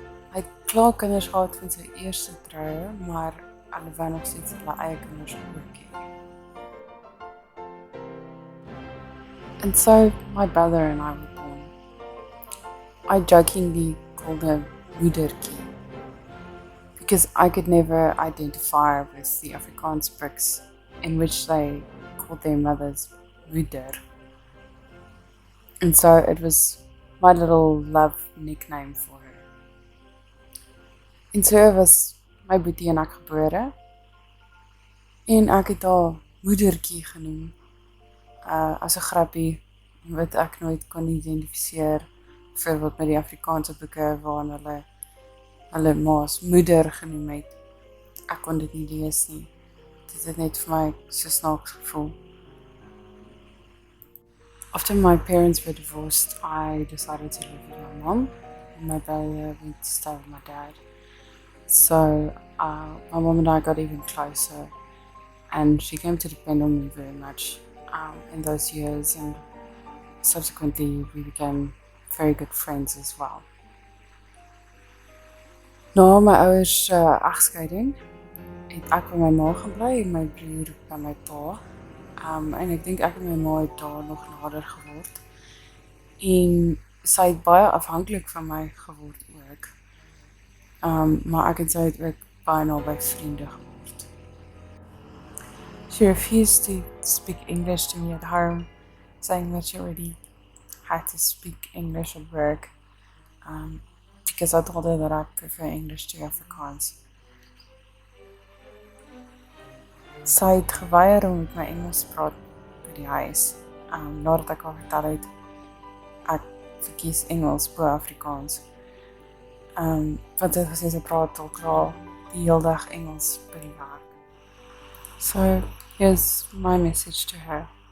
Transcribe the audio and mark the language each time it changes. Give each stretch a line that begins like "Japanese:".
Afrikaans: Hy het klaar kinders gehad van sy eerste troue, maar hulle wou nog steeds hulle eie kinders ook hê.
English: And so my brother and I were born. I jokingly called her moedertjie because I could never identify with the Afrikaans bricks in which they called their mothers moeder. And so it was my little love nickname for her.
Afrikaans: En so was my boetie en ek gebore en ek het haar moedertjie genoem. As 'n grappie wat ek nooit kon identifiseer, byvoorbeeld met die Afrikaanse boeke waarin hulle ma's moeder genoem het. Ek kon dit nie lees nie. Dit het net vir my so snaaks gevoel.
English: After my parents were divorced, I decided to live with my mom, and my brother went to stay with my dad. So my mom and I got even closer, and she came to depend on me very much in those years, and subsequently we became very good friends as well.
Afrikaans: Na my ouers egskeiding het ek by my ma gaan bly en my broer by my pa. En ek dink ek en my ma het daar nog nader geword. En sy het baie afhanklik van my geword ook. Maar ek en sy het ook baie naby vriende geword.
English: She refused to speak English to me at home, saying that she already had to speak English at work because I told her that I prefer English to Afrikaans.
Afrikaans: Sy het geweier om met my Engels te praat by die huis. Nadat ek haar vertel het ek verkies Engels bo Afrikaans. Want sy het gesê sy praat al klaar die hele dag Engels by die werk.
English: So here's my message to her.